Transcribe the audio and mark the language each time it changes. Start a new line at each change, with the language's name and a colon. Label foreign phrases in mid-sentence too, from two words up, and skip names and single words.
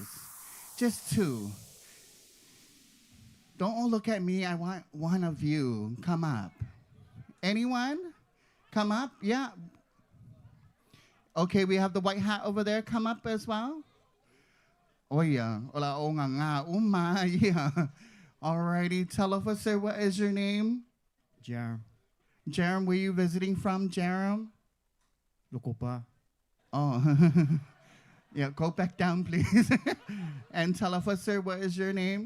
English: Just 2. Don't all look at me. I want one of you. Come up. Anyone? Come up? Yeah. Okay, we have the white hat over there. Come up as well. Oh, yeah. Ola o nga nga. Uma, yeah. Alrighty. Tell us, sir, what is your name? Jerem, Jerem, where you visiting from, Jerem? Lokopa, Oh. Yeah, go back down, please. And tell us, sir, what is your name?